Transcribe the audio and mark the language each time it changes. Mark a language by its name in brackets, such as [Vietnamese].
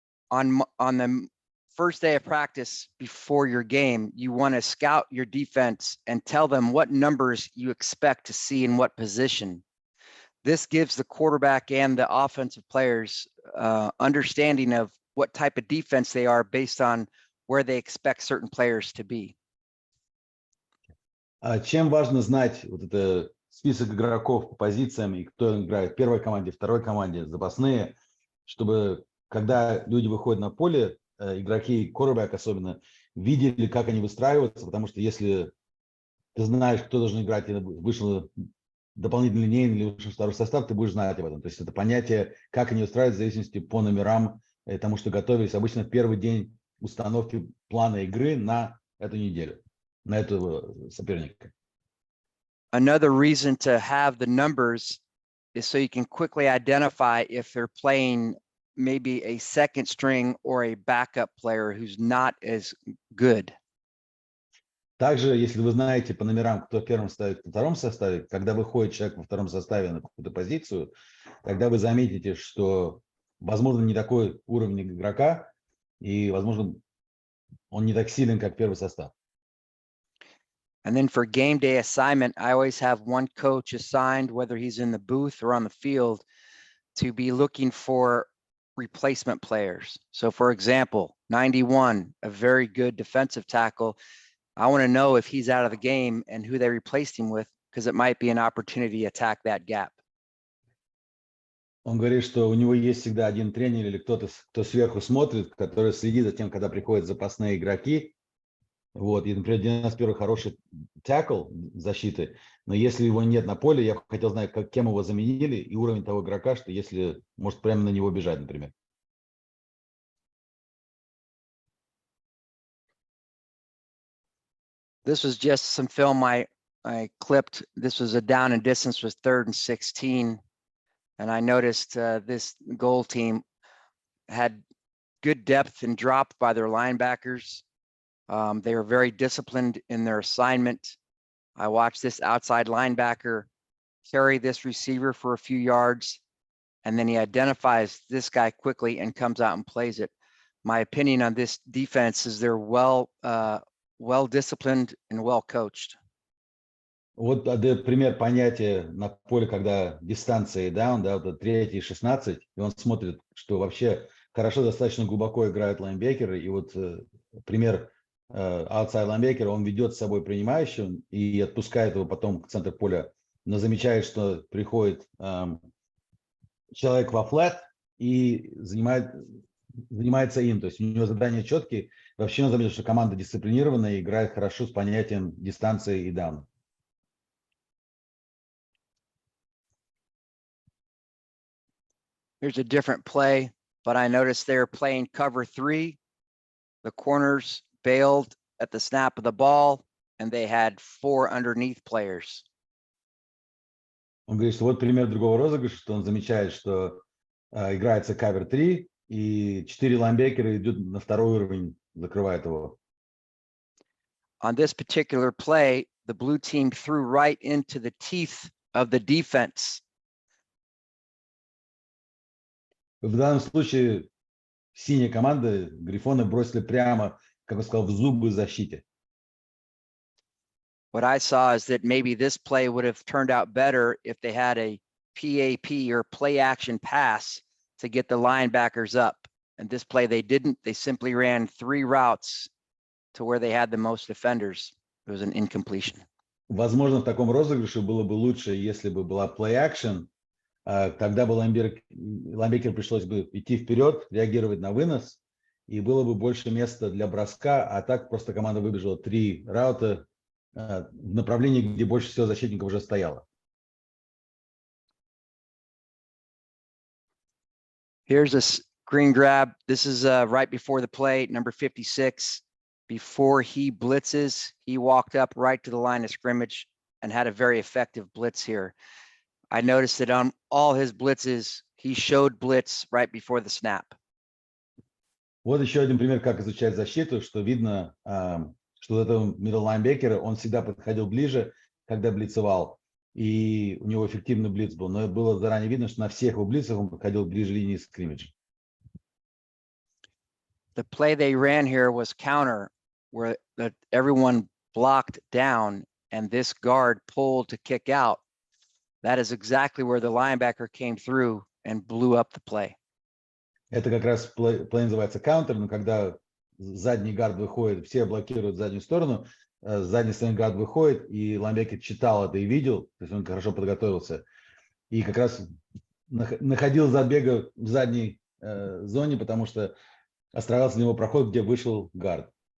[English] On the first day of practice before your game, you want to scout your defense and tell them what numbers you expect to see in what position. This gives the quarterback and the offensive players understanding of what type of defense they are based on where they expect certain players to be. [Russian] Чем важно знать вот это список игроков по позициям и кто играет в первой команде, второй команде, запасные, чтобы когда люди выходят на поле, игроки, quarterback особенно, видели, как они выстраиваются, потому что если ты знаешь, кто должен играть, и вышел дополнительный линейный или вышел второй состав, ты будешь знать об этом. То есть это понятие, как они устраиваются, в зависимости по номерам, тому, что готовились обычно в первый день установки плана игры на эту неделю, на этого соперника. [English] Another reason to have the numbers is so you can quickly identify if they're playing maybe a second string or a backup player who's not as good. [Russian] Также, если вы знаете по номерам, кто в первом составе, кто в втором составе, когда выходит человек во втором составе на какую-то позицию, тогда вы заметите, что, возможно, не такой уровень игрока, и, возможно, он не так силен, как первый состав. [English] And then for game day assignment, I always have one coach assigned, whether he's in the booth or on the field, to be looking for replacement players. So for example, 91, a very good defensive tackle. I want to know if he's out of the game and who they replaced him with, because it might be an opportunity to attack that gap. [Russian] Он говорит, что у него есть всегда один тренер или кто-то, кто сверху смотрит, который следит за тем, когда приходят запасные игроки. Вот, и, например, 91-й хороший такл защиты, но если его нет на поле, я хотел знать, кем его заменили и уровень того игрока, что если может прямо на него бежать, например. [English] This was just some film I clipped. This was a down and distance was 3rd and 16. And I noticed this goal team had good depth and drop by their linebackers. They were very disciplined in their assignment. I watched this outside linebacker carry this receiver for a few yards, and then he identifies this guy quickly and comes out and plays it. My opinion on this defense is they're well disciplined and well coached. [Russian] Вот пример понятия на поле, когда дистанция даун, да, вот 3 и 16, и он смотрит, что вообще хорошо достаточно глубоко играют лайнбекеры, и вот пример outside лайнбекера, он ведет с собой принимающего и отпускает его потом к центру поля, но замечает, что приходит человек во флэт и занимается им, то есть у него задания четкие. Вообще он заметил, что команда дисциплинированная и играет хорошо с понятием дистанции и даун. [English] Here's a different play, but I noticed they're playing cover 3. The corners bailed at the snap of the ball, and they had 4 underneath players. [Russian] Он говорит, что вот пример другого розыгрыша, что он замечает, что играется кавер 3, и 4 лайнбекера идут на второй уровень, закрывает его. [English] On this particular play, the blue team threw right into the teeth of the defense. [Russian] В данном случае синяя команда, Грифоны бросили прямо, как я сказал, в зубы защите. [English] What I saw is that maybe this play would have turned out better if they had a PAP or play action pass to get the linebackers up. And this play they didn't. They simply ran 3 routes to where they had the most defenders. It was an incompletion. [Russian] Возможно, в таком розыгрыше было бы лучше, если бы была play action. Тогда бы лайнбекеру пришлось бы идти вперед, реагировать на вынос, и было бы больше места для броска, а так просто команда выбежала 3 раута в направлении, где больше всего защитников уже стояло. [English] Here's a screen grab. This is right before the play, number 56. Before he blitzes, he walked up right to the line of scrimmage and had a very effective blitz here. I noticed that on all his blitzes, he showed blitz right before the snap. [Russian] Вот еще один пример, как изучать защиту, что видно, что у этого middle лайнбекера он всегда подходил ближе, когда блицевал, и у него эффективный блиц был, но было заранее видно, что на всех его блицах он подходил ближе линии скриммиджа. [English] The play they ran here was counter, where everyone blocked down and this guard pulled to kick out. That is exactly where the linebacker came through and blew up the play. [Russian] Это как раз плей называется counter, но когда задний гард выходит, все блокируют заднюю сторону, задний стороны гард выходит, и лайнбекер читал это и видел, то есть он хорошо подготовился, и как раз находил забега в задней зоне, потому что оставался у него проход, где вышел гард.